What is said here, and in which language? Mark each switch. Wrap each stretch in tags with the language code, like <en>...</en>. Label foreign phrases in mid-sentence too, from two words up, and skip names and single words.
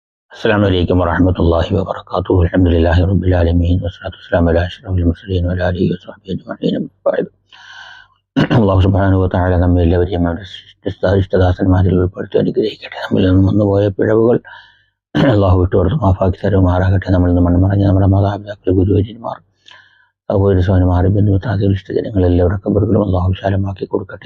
<ar>السلام عليكم ورحمة الله وبركاته. الحمد لله رب العالمين والصلاة والسلام على أشرف المرسلين وعلى آله وصحبه أجمعين.</ar> <ml>بعد അള്ളാഹു</ml> <ar>سبحانه وتعالى</ar> <ml>നമ്മെ എല്ലാവരെയും ഇഷ്ടദാസന്മാരിൽ ഉൾപ്പെടുത്തി അനുഗ്രഹിക്കട്ടെ. നമ്മിൽ നിന്ന് വന്നുപോയ പിഴവുകൾ അള്ളാഹു വിട്ടുകൊടുത്ത് മാഫാക്കി തരുമാറാകട്ടെ. നമ്മളിൽ നിന്ന് മൺമറഞ്ഞ നമ്മുടെ മാതാപിതാക്കൾ, ഗുരുവര്യന്മാർ, സഹോദരന്മാർ, ബന്ധുമിത്രാദികൾ, ഇഷ്ടജനങ്ങൾ എല്ലാവരുടെ കബറുകളും അള്ളാഹു വിശാലമാക്കി കൊടുക്കട്ടെ.</ml>